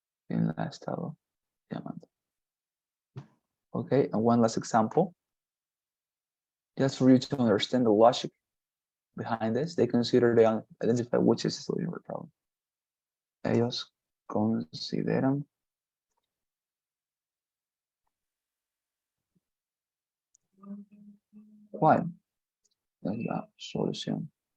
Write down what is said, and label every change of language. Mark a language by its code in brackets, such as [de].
[es] ¿Quién la ha estado llamando? [en] Okay, and one last example. Just for you to understand the logic behind this, they consider they identify which is the solution for the problem. [es] Ellos consideran cuál es la solución.